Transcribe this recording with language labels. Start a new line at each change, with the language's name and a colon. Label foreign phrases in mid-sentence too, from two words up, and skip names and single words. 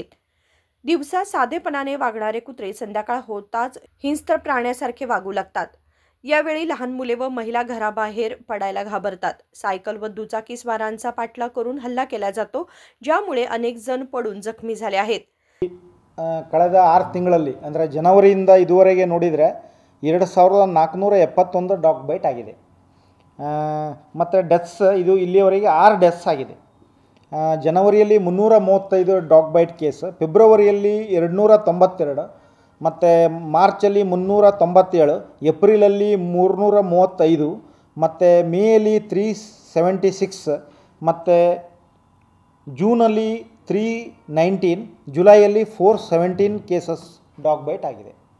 Marathi: दिवसा साधेपणाने वागणारे कुत्रे संध्याकाळ होताच हिंस्त्र प्राण्यासारखे वागू लागतात। यावेळी लहान मुले व महिला घराबाहेर पडायला घाबरतात। सायकल व दुचाकी स्वारांचा पाठलाग करून हल्ला केला जातो, ज्यामुळे अनेक जण पडून जखमी झाले आहेत।
Kannada: ಕಳೆದ 6 ತಿಂಗಳಲ್ಲಿ ಅಂದರೆ ಜನವರಿಯಿಂದ ಇದುವರೆಗೆ ನೋಡಿದರೆ 2471
English: dog bite
Kannada: ಆಗಿದೆ ಮತ್ತು ಡೆತ್ಸ್ ಇದು ಇಲ್ಲಿಯವರೆಗೆ 6 ಡೆತ್ಸ್ ಆಗಿದೆ। ಜನವರಿಯಲ್ಲಿ 335
English: dog bite case,
Kannada: ಫೆಬ್ರವರಿಯಲ್ಲಿ 292 ಮತ್ತು ಮಾರ್ಚಲ್ಲಿ 397, ಏಪ್ರಿಲಲ್ಲಿ 335 ಮತ್ತು ಮೇಯಲ್ಲಿ 376 ಮತ್ತು ಜೂನಲ್ಲಿ 319, ಜುಲೈಯಲ್ಲಿ 417
English: cases dog bite
Kannada: ಆಗಿದೆ।